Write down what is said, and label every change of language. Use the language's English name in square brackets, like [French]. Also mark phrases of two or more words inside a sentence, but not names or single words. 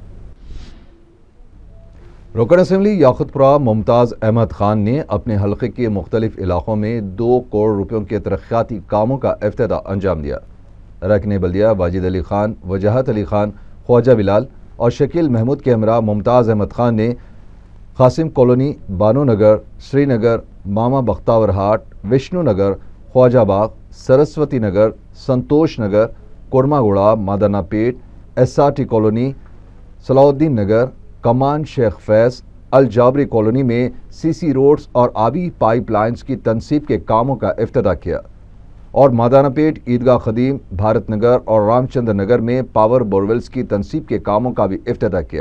[Urdu] رکن اسمبلی یاقوت پورہ ممتاز احمد خان نے اپنے حلقے کے مختلف علاقوں میں 2 کروڑ روپیوں کے ترقیاتی کاموں کا افتتاح انجام دیا. رکن بلدیہ واجد علی خان، وجاہت علی خان، خواجہ بلال اور شکیل محمود کے ہمراہ ممتاز احمد خان نے قاسم کالونی، بانو نگر، سری نگر، ماما بختاور ہاٹ، وشنو نگر، خواجہ باغ، سرسوتی نگر، سنتوش نگر، کورما گوڑا، مادانہ پیٹ، SRT کالونی، صلاح الدین نگر، کمان شیخ فیض، الجابری کالونی میں CC روڈز اور آبی پائپ لائنز کی تنصیب کے کاموں کا افتتاح کیا اور مادانہ پیٹ، عیدگاہ قدیم، بھارت نگر اور رام چندر نگر میں پاور بورویلز کی تنصیب کے کاموں کا بھی افتتاح کیا.